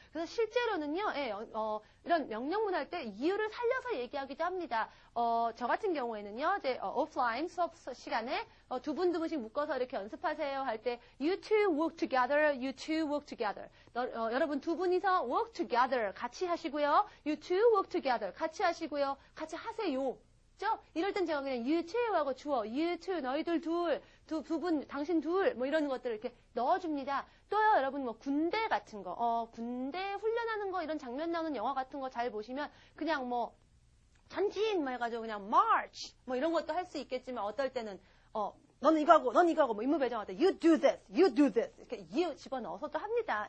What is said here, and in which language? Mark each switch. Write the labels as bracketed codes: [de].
[ko] 그래서 실제로는요, 이런 명령문 할 때 이유를 살려서 얘기하기도 합니다. 저 같은 경우에는요, 이제 오프라인 수업 시간에 두 분씩 묶어서 이렇게 연습하세요 할 때 [en] you two work together, you two work together. [ko] 여러분 두 분이서 [en] work together [ko] 같이 하시고요. [en] you two work together [ko] 같이 하시고요. 같이 하세요. 이럴 땐 제가 그냥 [en] you two [ko] 하고 주어 you two 너희들 두 분 당신 둘 뭐 이런 것들을 이렇게 넣어줍니다. 또요 여러분 뭐 군대 같은 거 군대 훈련하는 거 이런 장면 나오는 영화 같은 거 잘 보시면 그냥 뭐 전진 뭐 해가지고 그냥 march 뭐 이런 것도 할 수 있겠지만 어떨 때는 너는 이거 하고 넌 이거 하고 뭐 임무 배정할 때 [en] you do this [ko] 이렇게 you 집어넣어서도 합니다.